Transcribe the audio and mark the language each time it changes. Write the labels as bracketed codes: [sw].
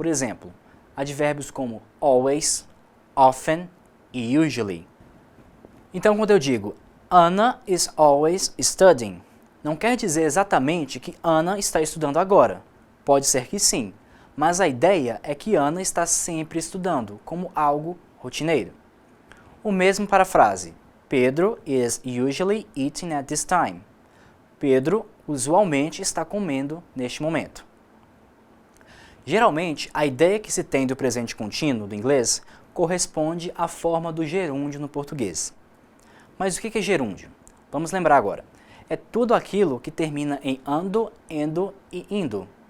[pt] Por exemplo, advérbios como always, often e usually. Então, quando eu digo [en] Anna is always studying, [pt] não quer dizer exatamente que Anna está estudando agora. Pode ser que sim, mas a ideia é que Anna está sempre estudando, como algo rotineiro. O mesmo para a frase [en] Pedro is usually eating at this time. [pt] Pedro usualmente está comendo neste momento. Geralmente, a ideia que se tem do presente contínuo do inglês corresponde à forma do gerúndio no português. Mas o que é gerúndio? Vamos lembrar agora. É tudo aquilo que termina em ando, endo e indo.